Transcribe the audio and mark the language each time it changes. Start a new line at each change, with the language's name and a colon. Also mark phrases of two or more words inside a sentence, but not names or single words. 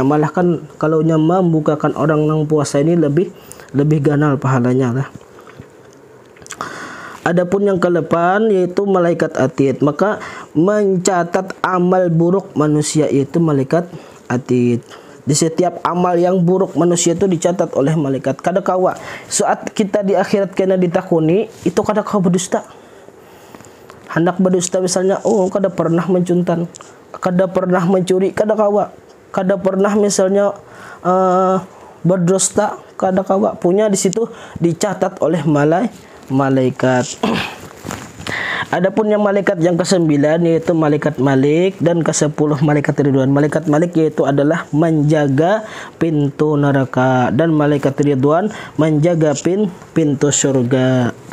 Indonesian: Malah kan kalau membukakan orang yang puasa ini lebih ganal pahalanya lah. Adapun yang ke-8 yaitu malaikat atid, maka mencatat amal buruk manusia yaitu malaikat atid. Di setiap amal yang buruk manusia itu dicatat oleh malaikat.
Banjar: Kadakawa saat kita di akhirat kena ditakuni, itu kadakawa berdusta. Hendak berdusta misalnya, kada pernah mencuntan, kada pernah mencuri, kadakawa. Kada pernah misalnya berdusta, kadakawa.
Indonesian: Punya di situ dicatat oleh malaikat. Adapun yang malaikat yang ke-9 yaitu malaikat Malik, dan ke-10 malaikat Ridwan. Malaikat Malik yaitu adalah menjaga pintu neraka, dan malaikat Ridwan menjaga pintu surga.